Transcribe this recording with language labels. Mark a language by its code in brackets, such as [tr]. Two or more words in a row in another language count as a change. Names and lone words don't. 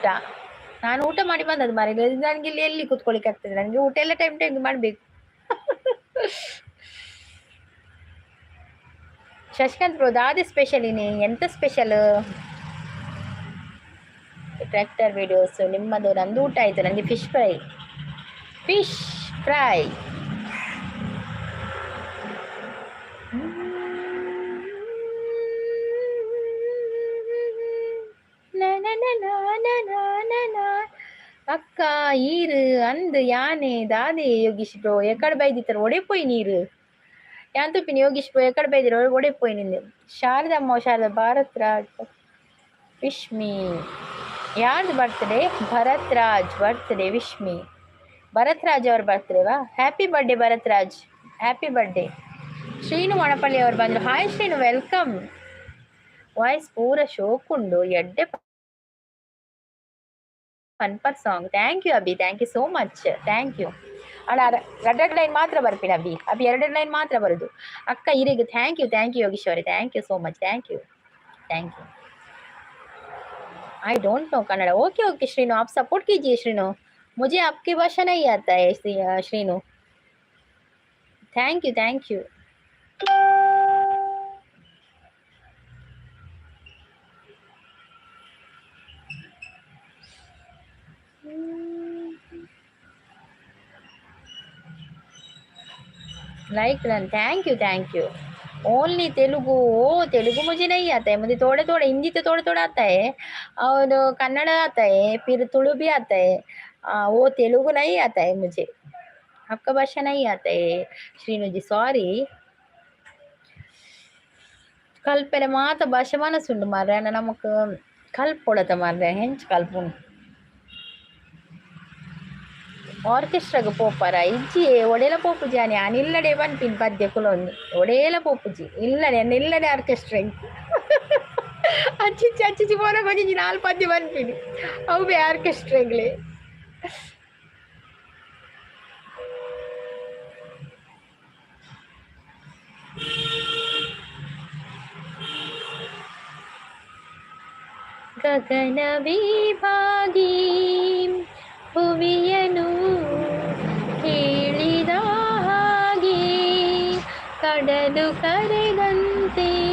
[kn] ನಾನು ಊಟ ಮಾಡಿ ಬಂದದ್ದು ಮಾರಿ, ನನಗೆ ಇಲ್ಲಿ ಎಲ್ಲಿ ಕೂತ್ಕೊಳ್ಳಿಕ್ಕೆ ಆಗ್ತದೆ? ನನಗೆ ಊಟ ಎಲ್ಲ ಟೈಮ್ ಟೈಮ್ ಮಾಡಬೇಕು. [tcy] ಶಶಿಕಾಂತ್ ಬ್ರೋ, ದಾದಿ ಸ್ಪೆಷಲ್ ಇನ್ನೇ ಎಂತ ಸ್ಪೆಷಲ್? [kn] ಟ್ರ್ಯಾಕ್ಟರ್ ವಿಡಿಯೋಸ್ ನಿಮ್ಮದು. ನಂದು ಊಟ ಆಯಿತು, ನನಗೆ [en] fish fry. [tcy] ಅಕ್ಕ ಈರು ಅಂದು ಯಾನೆ ದಾದೆ ಯೋಗೀಶ್ ಬ್ರೋ ಎಕಡೆ ಬೈದಿತ್ತರ ಒಡೆಪೋಯಿ ನೀರು ಯಾಂತುಪಿನಿ ಯೋಗೀಶ್ ಬ್ರೋ ಎಕಡೆ ಬೈದಿರ ಒಡೆಪೋಯಿ ನಿಂದು. [kn] ಶಾರದಮ್ಮ ಶಾರದಾ ಭಾರತ್ ರಾಜ್ ವಿಶ್ಮಿ ಯಾರ್ದು ಬರ್ತ್ಡೇ? ಭರತ್ ರಾಜ್ ಬರ್ತ್ಡೇ ವಿಶ್ಮಿ. ಭರತ್ ರಾಜ್ ಅವ್ರ ಬರ್ತ್ಡೇವಾ? [en] happy birthday [kn] ಭರತ್ ರಾಜ್, [en] happy birthday. [kn] ಶ್ರೀನು ಮಣಪಳ್ಳಿ ಅವ್ರು ಬಂದರು. [en] Hi Srinu, welcome. [tcy] ವಾಯ್ಸ್ ಪೂರ ಶೋಕುಂಡು ಎಡ್ಡೆ [en] funper song. Thank you Abhi, thank you so much, thank you. [kn] ಅಲ್ಲ ಎರಡೆರಡು ಲೈನ್ ಮಾತ್ರ ಬರ್ತೀನಿ ಅಭಿ, ಎರಡೆರಡು ಲೈನ್ ಮಾತ್ರ ಬರೋದು. [tcy] ಅಕ್ಕ ಇರಿಗೆ [en] thank you [tcy] ಯೋಗೀಶ್ವರಿ, [en] Thank you so much, thank you. I don't know Kannada. okay okay [hi] श्रीनु, आप सपोर्ट कीजिए श्रीनु, मुझे आपकी भाषा नहीं आता है श्रीनु. [en] Thank you. Like run, thank you. Only Telugu? [hi] ओ तेलुगु मुझे नहीं आता है, मुझे थोड़ा थोड़ा हिंदी तो थोड़ा थोड़ा आता है, और कन्नड़ आता है, फिर तुलु भी आता है. वो तेलुगु नहीं आता है मुझे, आपका भाषा नहीं आता है श्रीनु जी, सॉरी. [tcy] ಕಲ್ಪೆಲೆ ಮಾತ ಭಾಷೆ ಮನಸ್ಸುಂಡು ಮಾರ್ರೆ, ನಮಕ್ ಕಲ್ಪೊಡತ ಮಾರ್ರೆ, ಹೆಂಚ್ ಕಲ್ಪುಂಡು. ಆರ್ಕೆಸ್ಟ್ರಾಗ ಪೋಪರ ಇಜ್ಜಿ ಒಡೆಲ ಪೋಪುಜಿ అని ಅನಿಲ್ಲಡೆ ಬನ್ಪಿನ್ ಪದ್ಯ ಕುಲೊಂದು ಒಡೆಲ ಪೋಪುಜಿ ಇಲ್ಲಡೆ ಆರ್ಕೆಸ್ಟ್ರಾ ಅಚ್ಚಿಚ್ಚಿ ಪೋನ ಕೊಜ್ಜಿ ನಾಲ್ ಪದ್ಯ ಬನ್ಪಿನಿ ಅವು ಬೇ ಆರ್ಕೆಸ್ಟ್ರಾಗ್ಲೆ. [kn] ಗಗನ ವಿಭಾಗಿ ಭುವಿಯನು ಕೇಳಿದ ಹಾಗೆ ಕಡಲು ಕರೆದಂತೆ